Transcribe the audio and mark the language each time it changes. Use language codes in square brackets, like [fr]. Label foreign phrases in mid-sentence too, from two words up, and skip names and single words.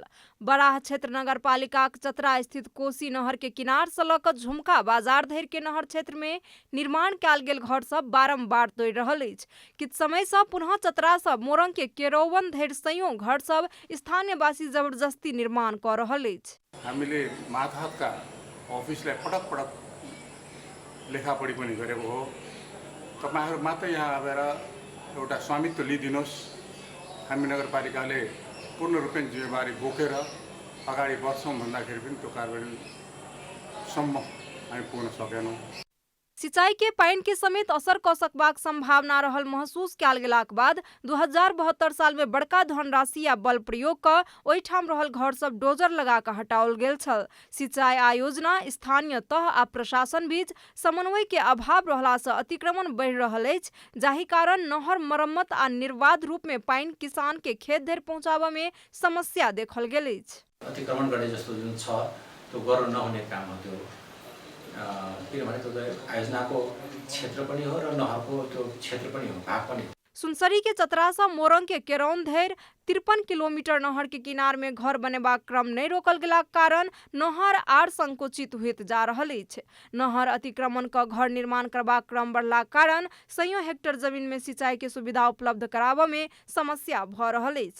[mai] बराह क्षेत्र नगर पालिका चतरा स्थित कोसी नहर के किनार से लऽ झुमका बाजार धरि के नहर क्षेत्र में निर्माण कयल गेल घर सब बारम्बार तोड़ि रहल अछि। किछु समय से पुनः चतरा से मोरंग के केरौवन धरि सयों घर सब स्थानीयवासी जबरदस्ती निर्माण कऽ रहल अछि। [ne] हामीले मातहतका अफिसलाई पटक पटक लेखापढी पनि गरेको हो। तपाईहरु मात्र यहाँ आएर एउटा स्वामित्व लिदिनुहोस्, हामी नगरपालिकाले पूर्ण रूपमा जिम्मेवारी बोकेर अगाडि बढ्छौँ भन्दाखेरि पनि त्यो कार्यान्वयनसम्म हामी पुग्न सकेनौँ। सिंचाई के पानी के समेत असर क सकबाक संभावना रहल महसूस कयल गेलाक बाद 2072 साल में बड़का धनराशि या बल प्रयोग क ओहिठाम रहल घर सब डोजर लगा क हटाओल गेल छल। सिंचाई आयोजना, स्थानीय तह आ प्रशासन बीच समन्वय के अभाव रहला से अतिक्रमण बढ़ि रहल अछि, जाहि कारण नहर मरम्मत आ निर्बाध रूप में पानी किसान के खेत धरि पहुँचाबा में समस्या देखल गेल अछि। अतिक्रमण गर्ने जस्तो जुन छ त्यो गर्न नहुने काम हो। त्यो किनभने त्यो आयोजनाको क्षेत्र पनि हो र नहरको त्यो क्षेत्र पनि हो, भाग पनि। [mai] सुनसरी के चतरासा मोरंग के केरौन धैर 53 किलोमीटर नहर के किनार में घर बनेबा क्रम नहीं रोकल गेला कारण नहर आर संकुचित होइत जा रहल अछि। नहर अतिक्रमण का घर निर्माण करबा क्रम बढ़ला कारण सैयों हेक्टेयर जमीन में सिंचाई के सुविधा उपलब्ध कराबा में समस्या भ रहल अछि।